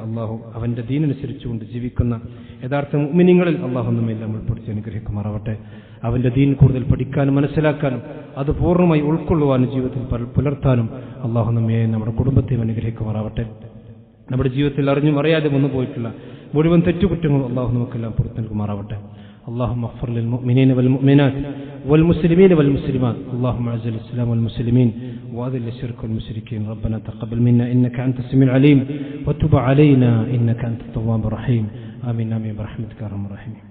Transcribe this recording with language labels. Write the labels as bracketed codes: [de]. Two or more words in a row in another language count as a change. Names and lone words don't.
[ml] അള്ളാഹു അവന്റെ ദീനനുസരിച്ചുകൊണ്ട് ജീവിക്കുന്ന യഥാർത്ഥ മുഅ്മിനീങ്ങളിൽ അള്ളാഹു നമ്മെ എല്ലാം ഉൾപ്പെടുത്തി അനുഗ്രഹിക്കുമാറാവട്ടെ. അവന്റെ ദീൻ കൂടുതൽ പഠിക്കാനും മനസ്സിലാക്കാനും അത് പൂർണ്ണമായി ഉൾക്കൊള്ളുവാനും ജീവിതത്തിൽ പുലർത്താനും അള്ളാഹു നമ്മെ നമ്മുടെ കുടുംബത്തെയും അനുഗ്രഹിക്കുമാറാവട്ടെ. നമ്മുടെ ജീവിതത്തിൽ അറിഞ്ഞും അറിയാതെ വന്നു പോയിട്ടുള്ള മുഴുവൻ തെറ്റുകുറ്റങ്ങളും അള്ളാഹു നമുക്കെല്ലാം പുറത്തു നൽകുമാറാവട്ടെ. [ar] اللهم اغفر للمؤمنين والمؤمنات والمسلمين والمسلمات اللهم اعز الاسلام والمسلمين واذل الشرك والمشركين ربنا تقبل منا انك انت السميع العليم وتب علينا انك انت التواب الرحيم آمين آمين برحمتك يا ارحم الراحمين.